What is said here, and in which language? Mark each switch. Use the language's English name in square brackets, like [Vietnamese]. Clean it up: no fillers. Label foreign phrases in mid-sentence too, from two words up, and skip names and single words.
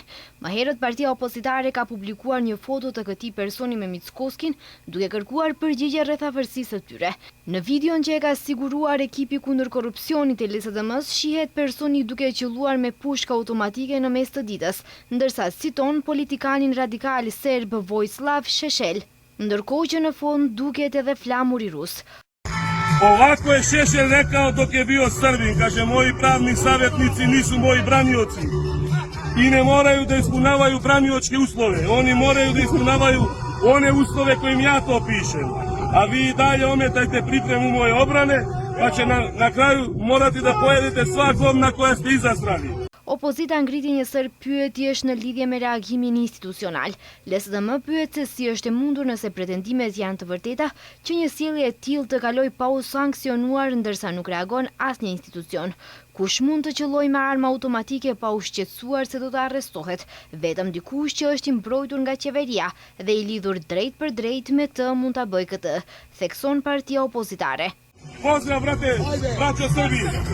[Albanian] Më herët partia opozitare ka publikuar një foto të këtij personi me Mickoskin, duke kërkuar përgjigje rreth afërsisë së tyre. Në videon që e ka siguruar ekipi kundër korrupsionit e LSDM-s, shihet personi duke qelluar me pushkë automatike në mes të ditës, ndërsa citon politikanin radikal serb Vojislav Šešelj. Ndërkohë që në fond duket edhe flamuri rus. [Serbian] Ovako je Šešelj rekao dok je bio Srbin, kaže moji pravni savjetnici nisu moji branioci i ne moraju da ispunjavaju braniočke uslove, oni moraju da ispunjavaju one uslove kojim ja to pišem, a vi i dalje ometajte pripremu moje obrane, pa će na kraju morati da pojedete sva govna koja ste izastrali. [Albanian] Opozita ngriti një sër pyetjesh në lidhje me reagimin institucional. LSDM pyet se si është e mundur nëse pretendimet janë të vërteta që një sjellje e tillë të kaloj pa u sankcionuar ndërsa nuk reagon asnjë institucion. Kush mund të qellojë me armë automatike pa u shqetësuar se do të arrestohet? Vetëm dikush që është i mbrojtur nga qeveria dhe i lidhur drejt për drejt me të mund ta bëjë këtë, thekson partia opozitare. [Serbian] Pozdrav, brate, braćo Srbije!